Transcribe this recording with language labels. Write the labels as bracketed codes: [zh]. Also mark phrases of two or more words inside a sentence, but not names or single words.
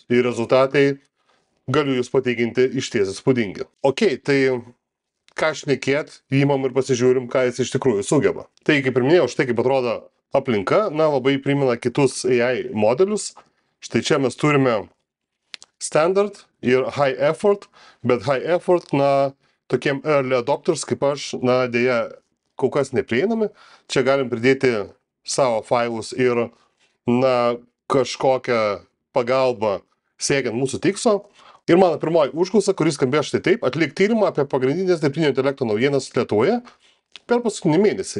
[lt] Ir rezultatai galiu jūs pateikinti išties įspūdingi. Tai ką šnekėt, įmam ir pasižiūrim, ką jis iš tikrųjų sugeba. Tai kaip ir minėjau, štai kaip atrodo aplinka, labai primena kitus AI modelius. Štai čia mes turime standard ir [en] high effort, [lt] bet [en] high effort, [lt] tokiem [en] early adopters [lt] kaip aš, dėja, kol kas neprieinami. Čia galim pridėti savo failus ir, kažkokią pagalbą siekiant mūsų tikslo. Ir mano pirmoji užklausa, kuris skambėjo štai taip: atlik tyrimą apie pagrindinės dirbtinio intelekto naujienas Lietuvoje per paskutinį mėnesį.